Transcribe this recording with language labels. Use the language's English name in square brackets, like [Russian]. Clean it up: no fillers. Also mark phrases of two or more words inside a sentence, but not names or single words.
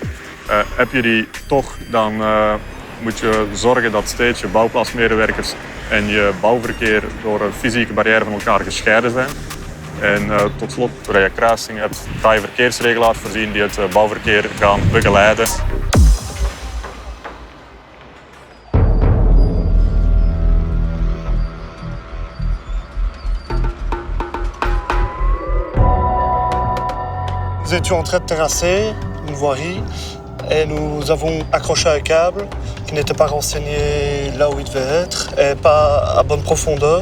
[Dutch] Heb je die toch, dan moet je zorgen dat steeds je bouwplaatsmedewerkers en je bouwverkeer door een fysieke barrière van elkaar gescheiden zijn. En tot slot, doordat je kruisingen hebt, ga je verkeersregelaars voorzien die het bouwverkeer gaan begeleiden. [French] Nous étions en train de terrasser une voirie et nous avons accroché un câble qui n'était pas renseigné là où il devait être et pas à bonne profondeur.